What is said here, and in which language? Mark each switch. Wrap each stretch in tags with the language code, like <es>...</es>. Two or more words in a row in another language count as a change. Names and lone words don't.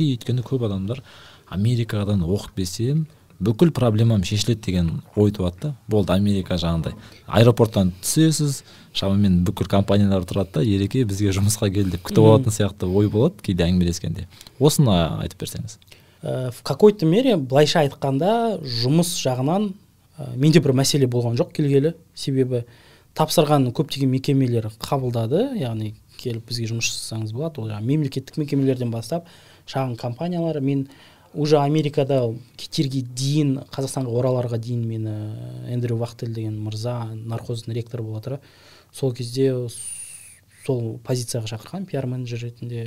<kk>Өйткені көп адамдар Америкадан оқып берсем бүкіл проблемам шешіледі деген ой туады. Болды, Америка жағындай. Аэропорттан түсесіз, шамамен бүкіл компаниялар тұрады да, ереке бізге жұмысқа кел деп күтіп алатын сияқты ой болады кейде әңгімелескенде. Осыны айтып берсеңіз.</kk> <ru>В какой-то мере</ru> <kk>былайша айтқанда жұмыс жағынан менде бір мәселе болған жоқ келгелі. Себебі тапсырған көптеген мекемелер қабылдады, яғни келіп бізге жұмыс жасасаңыз болады. Ол мемлекеттік мекемелерден бастап шағын компаниялар. Мен уже Америкада кетерге дейін, Қазақстанға ораларға дейін мені Эндрю Вахтель деген мырза, нархоздың ректоры бола тұра, сол кезде сол позицияға шақырған пиар менеджер ретінде.</kk>